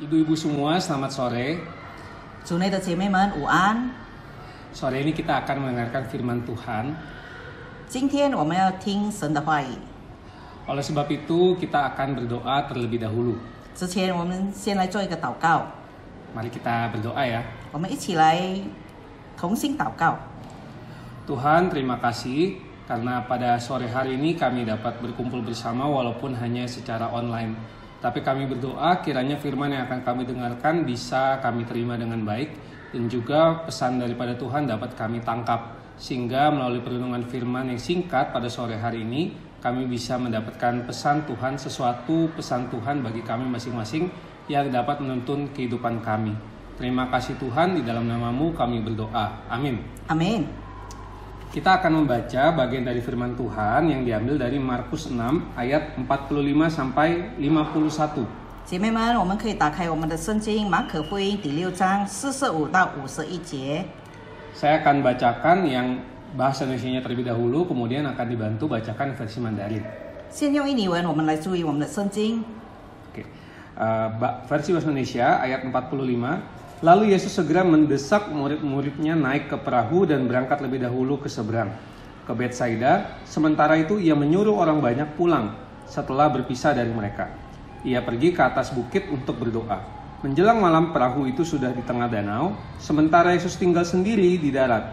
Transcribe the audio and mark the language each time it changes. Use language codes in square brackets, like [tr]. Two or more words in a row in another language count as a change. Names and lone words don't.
[id] Ibu-ibu semua, selamat sore. [zh] 主内的姐妹们午安。 [id] Sore ini kita akan mendengarkan firman Tuhan. [zh] 今天我们要听神的话语， [id] Oleh sebab itu, kita akan berdoa terlebih dahulu. [zh] 之前我们先来做一个祷告， [id] Mari kita berdoa ya. [zh] 我们一起来同心祷告。 [id] Tuhan, terima kasih karena pada sore hari ini kami dapat berkumpul bersama walaupun hanya secara online. Tapi kami berdoa kiranya firman yang akan kami dengarkan bisa kami terima dengan baik. Dan juga pesan daripada Tuhan dapat kami tangkap. Sehingga melalui perenungan firman yang singkat pada sore hari ini, kami bisa mendapatkan pesan Tuhan, sesuatu pesan Tuhan bagi kami masing-masing yang dapat menuntun kehidupan kami. Terima kasih Tuhan, di dalam nama-Mu kami berdoa. Amin. Amin。 Kita akan membaca bagian dari firman Tuhan yang diambil dari Markus 6 ayat 45 sampai 51. [zh] 姐妹们，我们可以打开我们的圣经《马可福音》第6章45到51节。 [id] Saya akan bacakan yang bahasa Indonesianya terlebih dahulu, kemudian akan dibantu bacakan versi Mandarin. [zh] 先用印尼文，我们来注意我们的圣经。 [id] Oke. Versi bahasa Indonesia ayat 45. Lalu Yesus segera mendesak murid-muridnya naik ke perahu dan berangkat lebih dahulu ke seberang, ke Betsaida. Sementara itu ia menyuruh orang banyak pulang setelah berpisah dari mereka. Ia pergi ke atas bukit untuk berdoa. Menjelang malam perahu itu sudah di tengah danau, sementara Yesus tinggal sendiri di darat.